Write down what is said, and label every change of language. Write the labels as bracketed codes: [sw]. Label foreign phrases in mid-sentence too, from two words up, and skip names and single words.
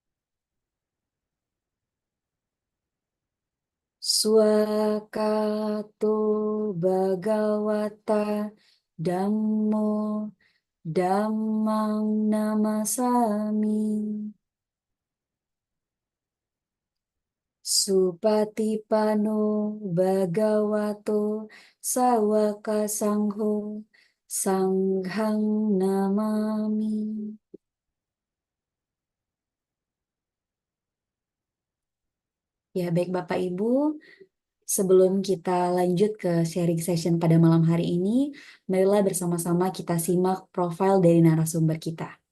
[pi] Swakato Bhagavata Dhammo Dhammang Namasami. Supatipano Bhagavato Sawaka Sangho Sanghang Namami. [id] Ya, baik Bapak Ibu, sebelum kita lanjut ke [en] sharing session [id] pada malam hari ini, marilah bersama-sama kita simak profil dari narasumber kita.